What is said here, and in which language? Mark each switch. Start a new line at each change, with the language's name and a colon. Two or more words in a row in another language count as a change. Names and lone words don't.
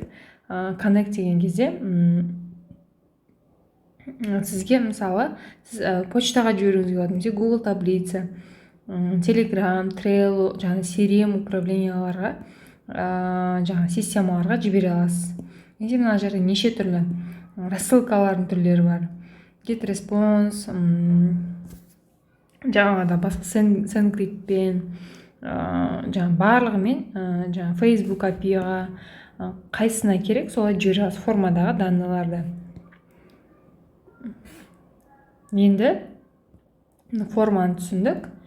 Kazakh: connect деген кезде сізге мысалы сіз почтаға жіберуіңізге болады, немесе Google таблица, Telegram, Trello, жаңа CRM управленияларға, жаңа системаларға жібере аласыз. енді мына жерде неше түрлі рассылкалардың түрлері бар. Get response, жаңағыда басқа SendGridпен, жаңа барлығымен, жаңа Facebook API-ға қайсына керек солай жібере аласыз формадағы данныйларды. енді форманы түсіндік.